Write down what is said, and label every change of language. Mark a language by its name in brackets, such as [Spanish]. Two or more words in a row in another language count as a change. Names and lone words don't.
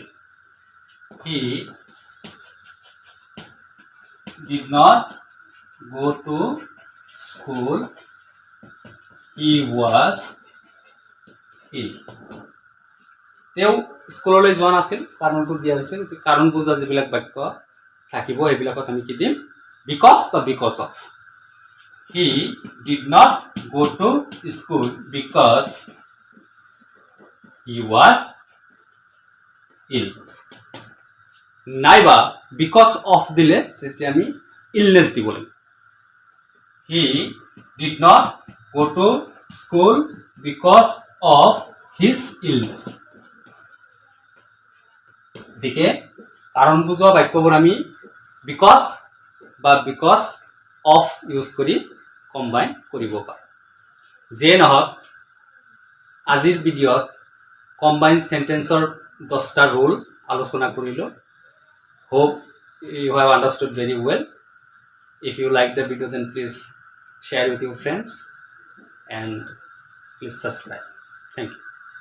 [English] He did not go to school, he was ill. [Assamese] তেওঁ স্কুললৈ যোৱা নাছিল কাৰণটো দিয়া হৈছে কাৰণ বুজা যিবিলাক বাক্য থাকিব সেইবিলাকত আমি কি দিম বিকজ বা [English] because of he did not go to school because he was ill. [Assamese] নাইবা [English] because of [Assamese] দিলে তেতিয়া আমি ইলনেস দিব লাগিব [English] he did not go to school because of his illness. [Assamese] দিকে কাৰণ বুজোৱা বাক্যবোৰ আমি বিকজ বা [English] because of [Assamese] ইউজ কৰি কম্বাইন কৰিব পাৰোঁ যে নহওক আজিৰ ভিডিঅ'ত [English] combine sentence [Assamese] 10টা ৰুল আলোচনা কৰিলো [English] hope you have understood very well. If you like the video then please share with your friends and please subscribe. Thank you.